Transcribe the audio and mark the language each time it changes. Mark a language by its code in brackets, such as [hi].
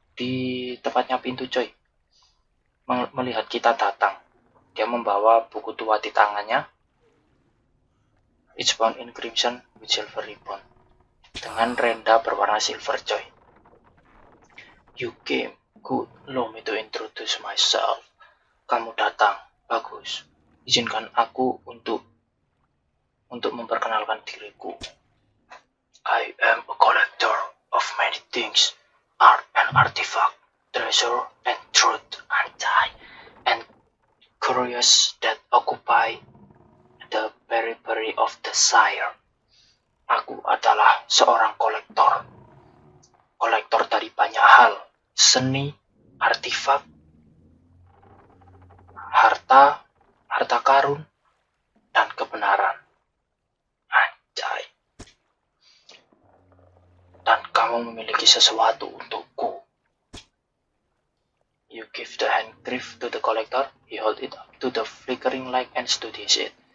[id] Di tepatnya pintu coy. Melihat kita datang. Dia membawa buku tua di tangannya. [en] It's bound in crimson with silver ribbon. [id] Dengan renda berwarna silver coy. [en] You came, good, allow me to introduce myself. [id] Kamu datang, bagus. Izinkan aku untuk memperkenalkan diriku. [en] I am a collector of many things, art and artifact, treasure and truth, and curious that occupy the periphery of the Shire. [id] Aku adalah seorang kolektor dari banyak hal, seni, artefak, harta karun, dan kebenaran. Anjay. kamu memiliki sesuatu untukku. [en] You give the handkerchief to the collector. He hold it up to the flickering light and studies it.